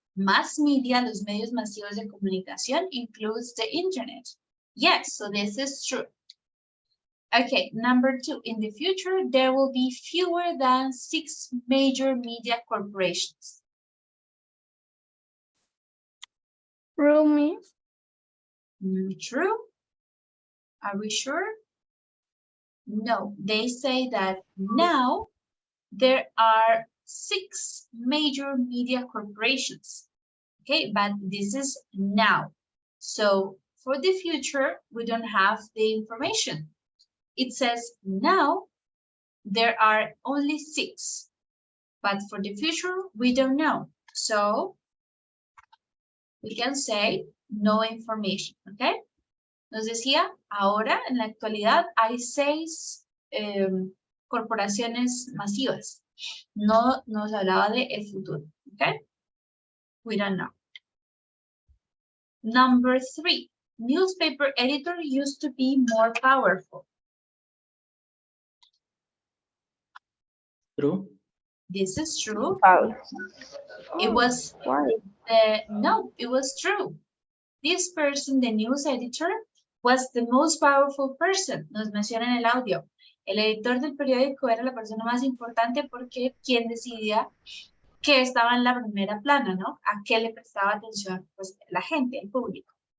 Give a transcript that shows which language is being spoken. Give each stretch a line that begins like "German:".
English: Mass media,
Spanish: los medios masivos de comunicación,
English: includes the internet. Yes, so this is true. Okay, number 2. In the future, there will be fewer than 6 major media corporations. True, miss. True? Are we sure? No, they say that now there are 6 major media corporations. Okay, but this is now. So for the future, we don't have the information. It says now there are only 6, but for the future, we don't know. So we can say no information, okay?
Spanish: Nos decía, ahora en la actualidad hay 6 corporaciones masivas. No nos hablaba de el futuro, okay?
English: We don't know. Number 3, newspaper editor used to be more powerful. True. This is true. It Oh, was why? no, it was true. This person, the news editor, was the most powerful person.
Spanish: Nos menciona en el audio. El editor del periódico era la persona más importante porque quien decidía qué estaba en la primera plana, ¿no? A qué le prestaba atención pues, la gente, el público.